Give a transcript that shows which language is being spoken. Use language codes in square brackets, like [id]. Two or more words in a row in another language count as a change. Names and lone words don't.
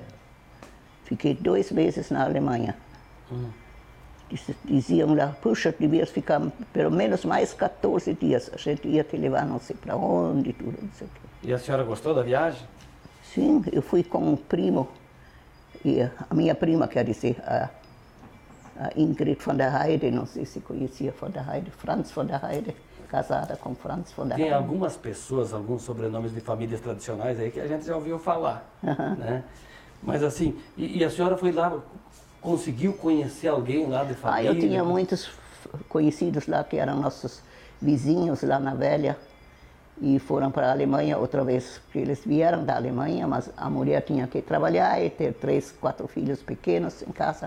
[pt] Fiquei 2 meses na Alemanha. Diziam lá, puxa, devias ficar pelo menos mais 14 dias. A gente ia te levar não sei para onde, tudo, não sei o quê. E a senhora gostou da viagem? Sim, eu fui com um primo, e a minha prima, quer dizer, a Ingrid von der Heide, não sei se conhecia von der Heide, Franz von der Heide, casada com Franz von der Heide. Tem algumas pessoas, alguns sobrenomes de famílias tradicionais aí que a gente já ouviu falar, né? Mas assim, e a senhora foi lá, conseguiu conhecer alguém lá de família? Eu tinha muitos conhecidos lá que eram nossos vizinhos lá na Velha e foram para a Alemanha outra vez, porque eles vieram da Alemanha, mas a mulher tinha que trabalhar e ter 3, 4 filhos pequenos em casa.